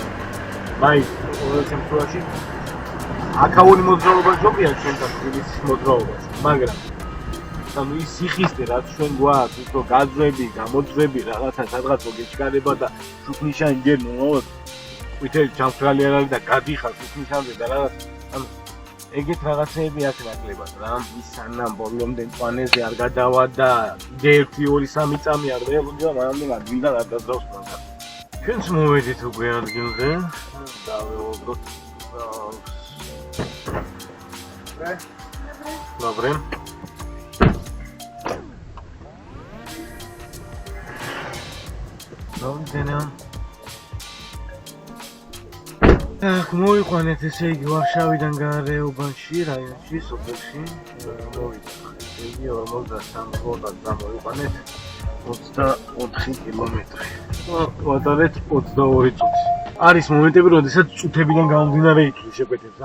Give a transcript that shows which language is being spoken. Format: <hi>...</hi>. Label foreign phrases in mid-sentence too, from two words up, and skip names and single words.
<ka>მაინც ყოველ შემთხვევაში აქაური მოძრაობა ჯობია ჩვენთან თბილისის მოძრაობას, მაგრამ ანუ ის სიხისტე რაც ჩვენ გვაქვს, ის რომ გაძვები, გამოძვები, რაღაცა სადღაც მოგეჩქარება და შუქნიშანი ჯერ მომავალ ყვითელი ჩამქრალი არ არის და გადიხარ შუქნიშანზე და რაღაც ანუ ეგეთ რაღაცეები აქ ნაკლებად რა. ის სანამ ბოლომდე პანეზე არ გადავადა, 1 2 3 წამი არ დაელოდია, მანამდე ადგილიდან არ დაძრავს მანქანა. ჩვენც მოვედით უკვე ადგილზე. დავეულოთ.</ka> <uk>Добре. Добре. Так,</uk> <ka>მოვიყვანეთ ესე იგი ვარშავიდან გარე უბანში, რაიონში, სოფელში. მოვიდა. ესე იგი 43 კილომეტრად მოვიყვანეთ 24 კილომეტრი. ვატარეთ 22 წუთი. არის მომენტები, როდესაც წუთებიდან გამომდინარე ითვლი შეკვეთებს.</ka>